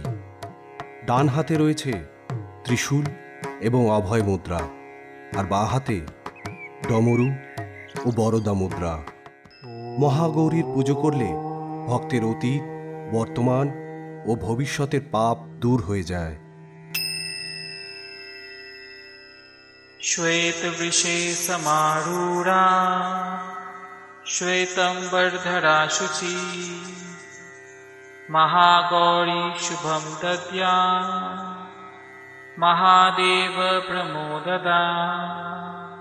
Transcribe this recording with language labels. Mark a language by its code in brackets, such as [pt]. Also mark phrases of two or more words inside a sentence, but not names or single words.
[bn] ডান হাতে রয়েছে ত্রিশূল এবং অভয় মুদ্রা, আর বাঁ হাতে ডমরু ও বরদা মুদ্রা। মহাগৌরীর পুজো করলে ভক্তের অতীত, বর্তমান ও ভবিষ্যতের পাপ দূর হয়ে যায়। [sa] श्वेत वृषे समारूढ़ा श्वेतंबरधरा शुचि महागौरी शुभम दद्या महादेव प्रमोददा।